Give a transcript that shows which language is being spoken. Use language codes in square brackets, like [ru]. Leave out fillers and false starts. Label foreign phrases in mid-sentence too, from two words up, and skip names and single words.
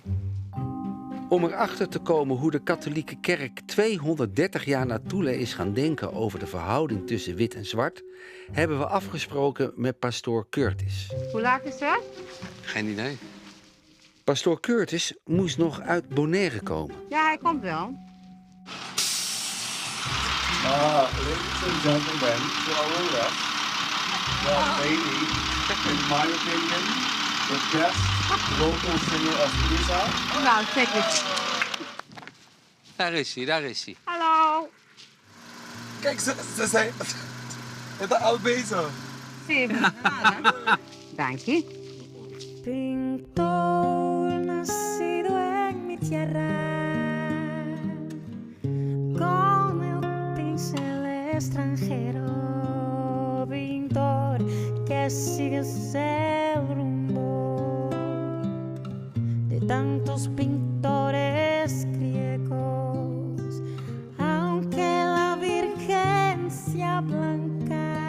[nl] Om erachter te komen hoe de katholieke kerk 230 jaar na Tula is gaan denken over de verhouding tussen wit en zwart, hebben we afgesproken met pastoor Curtis. Hoe laat is het? Geen idee. Pastoor Curtis moest nog uit Bonaire komen. Ja, hij komt wel. [en] Ladies and gentlemen, to our left, the lady, in my opinion, the best local singer of Curaçao. Nou, check it. [nl] Daar is hij, daar is hij. Hallo. Kijk, ze zijn... Het is al bezig. Dank je. [es] Pintor nacido en mi tierra, con el pincel extranjero, pintor que sigues el rumbo de tantos pintores griegos, aunque la Virgen sea blanca,